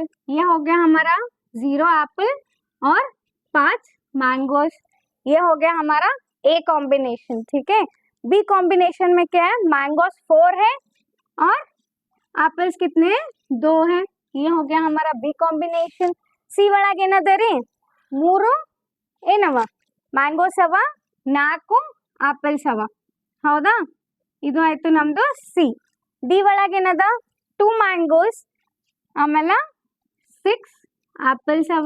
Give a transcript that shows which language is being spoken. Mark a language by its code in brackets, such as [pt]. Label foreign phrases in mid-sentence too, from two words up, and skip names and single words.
[hi] ये हो गया हमारा 0 एप्पल और 5 मैंगोस. ये हो गया हमारा ए कॉम्बिनेशन. ठीक है. बी कॉम्बिनेशन में क्या है, मैंगोस 4 है और एप्पल्स कितने हैं 2 है. ये हो गया हमारा बी कॉम्बिनेशन. [kn] सी ಒಳಗೆ ಏನದರಿ 3 ಏನವ ಮ್ಯಾಂಗೋಸ್ ಅವ 4 ಆಪಲ್ಸ್ ಅವ, ಹೌದಾ. ಇದು ಆಯ್ತು ನಮ್ದು ಸಿ. ಡಿ ಒಳಗೆ ಏನದ 2 ಮ್ಯಾಂಗೋಸ್, ಆಮೇಲೆ 6 ಆಪಲ್ಸ್ ಅವ.